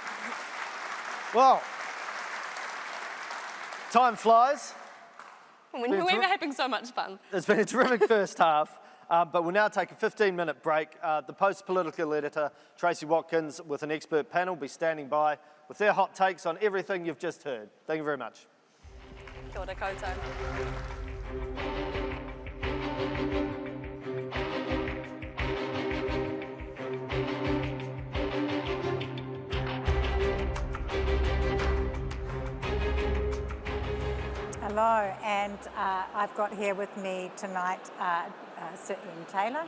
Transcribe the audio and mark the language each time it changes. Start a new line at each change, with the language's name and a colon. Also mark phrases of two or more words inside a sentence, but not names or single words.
English: Well, time flies. When we were having so much fun. It's been a terrific first half, but we'll now take a 15-minute break. The Post-Political editor, Tracy Watkins, with an expert panel, will be standing by with their hot takes on everything you've just heard. Thank you very much.
Māori: Kia ora koutou.
English: Hello, and I've got here with me tonight Sir Ian Taylor.